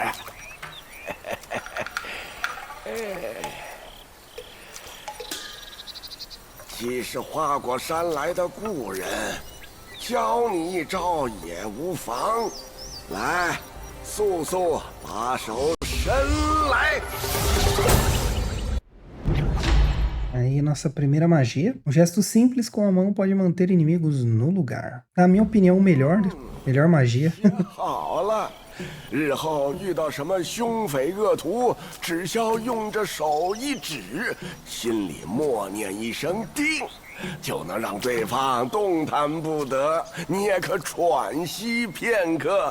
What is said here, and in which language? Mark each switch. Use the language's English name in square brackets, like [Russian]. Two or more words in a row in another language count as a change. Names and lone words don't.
[Chinese] 既是花果山来的故人，教你一招也无妨。来，速速把手伸来。 [Portuguese] Aí, nossa primeira magia. Um gesto simples com a mão pode manter inimigos no lugar. Na minha opinião, melhor magia. [Chinese] 好了，日后遇到什么凶匪恶徒，只需用着手一指，心里默念一声“定”，就能让对方动弹不得，你也可喘息片刻。